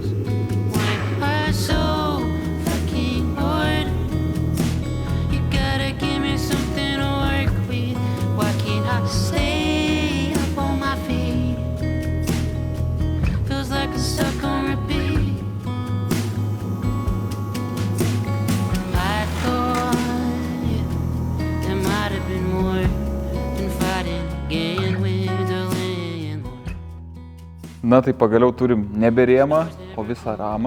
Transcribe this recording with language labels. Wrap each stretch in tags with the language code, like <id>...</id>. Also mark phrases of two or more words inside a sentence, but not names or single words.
<en>Why am I so fucking bored? You gotta give me something to work with. Why can't I stay up on my feet? Feels like I'm stuck on repeat.</en> <lt>Na tai pagaliau turim nebe rėmą, o visą ramą.</lt>